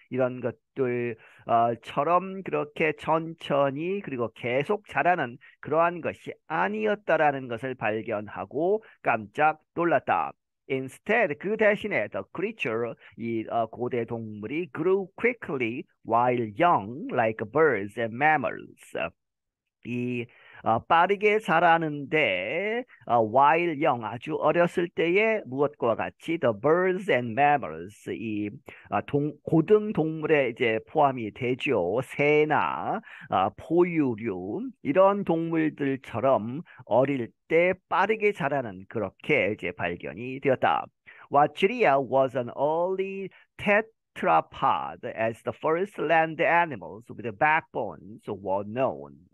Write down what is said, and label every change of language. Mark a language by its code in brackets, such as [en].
[ko] 이런 것들 처럼 그렇게 천천히 그리고 계속 자라는 그러한 것이 아니었다라는 것을 발견하고 깜짝 놀랐다. [en] Instead, [ko] 그 대신에 [en] the creature, [ko] 이 고대 동물이 [en] grew quickly while young, like birds and mammals. [ko] 이 빠르게 자라는데 [en] while young, [ko] 아주 어렸을 때에 무엇과 같이 [en] the birds and mammals, [ko] 이 고등 동물에 이제 포함이 되죠. 새나 포유류 이런 동물들처럼 어릴 때 빠르게 자라는, 그렇게 이제 발견이 되었다. [en] Watchiria was an early tetrapod, as the first land animals with backbones were known.